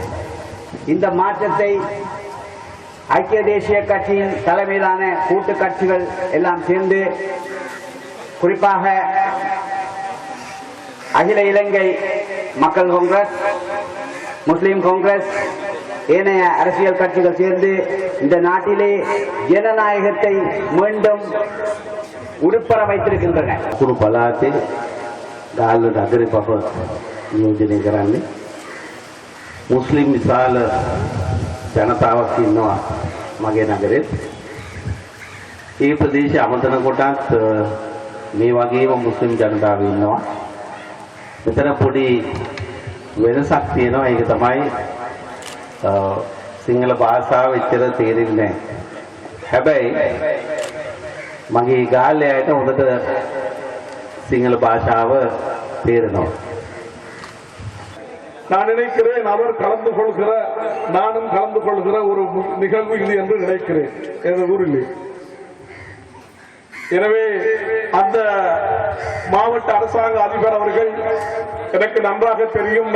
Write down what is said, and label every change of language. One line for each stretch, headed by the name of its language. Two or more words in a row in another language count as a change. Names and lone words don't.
Tamil: இந்த மாற்றத்தை ஐக்கிய தேசிய கட்சியின் தலைமையிலான கூட்டு கட்சிகள் எல்லாம் சேர்ந்து, குறிப்பாக அகில இலங்கை மக்கள் காங்கிரஸ், முஸ்லிம் காங்கிரஸ், ஏனைய அரசியல் கட்சிகள் சேர்ந்து இந்த நாட்டிலே ஜனநாயகத்தை மீண்டும் உடுப்பற வைத்திருக்கின்றன.
Sinhala: කුණු පළාතේ ගාල්ලට අගරේ පප නියෝජනය කරන්නේ මුස්ලිම් විශාල ජනතාවක් ඉන්නවා මගේ නගරේ. ඒ ප්‍රදේශය අමතන කොටත් මේ වගේම මුස්ලිම් ජනතාව ඉන්නවා. මෙතන පොඩි වෙනසක් තියෙනවා. ඒක තමයි සිංහල භාෂාව එච්චර තේරෙන්නේ නැහැ. හැබැයි මගේ ගාල්ලේ අයට හොඳට සිංහල භාෂාව තේරෙනවා.
Tamil: நான் நினைக்கிறேன் அவர் கலந்து கொள்கிற, நானும் கலந்து கொள்கிற ஒரு நிகழ்வு இது என்று நினைக்கிறேன் எனது ஊரில். எனவே அந்த மாவட்ட அரசாங்க அதிபர் அவர்கள் எனக்கு நன்றாக தெரியும்.